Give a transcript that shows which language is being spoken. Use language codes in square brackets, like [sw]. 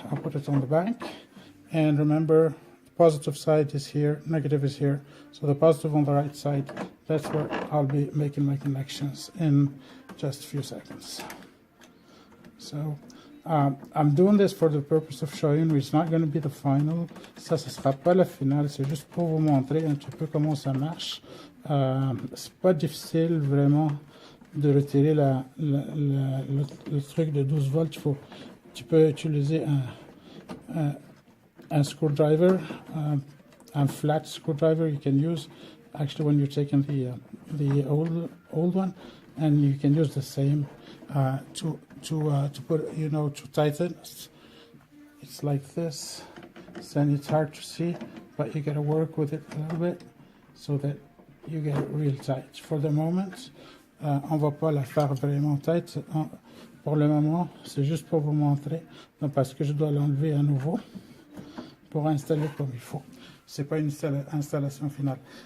[en] I'll put it on the back, and remember, the positive side is here, negative is here. So the positive on the right side, that's where I'll be making my connections in just a few seconds. So I'm doing this for the purpose of showing you. It's not going to be the final. [fr] Ça, ce sera pas la finale. C'est juste pour vous montrer un petit peu comment ça marche. C'est pas difficile vraiment de retirer le truc de 12 volts. Tu peux utiliser un [en] screwdriver, a flat screwdriver you can use actually when you're taking the old one, and you can use the same to put, to tighten it's like this, then it's hard to see, but you gotta work with it a little bit so that you get it real tight. For the moment, [fr] on va pas la faire vraiment tight. Pour le moment, c'est juste pour vous montrer, donc parce que je dois l'enlever à nouveau pour installer comme il faut. C'est pas une installation finale.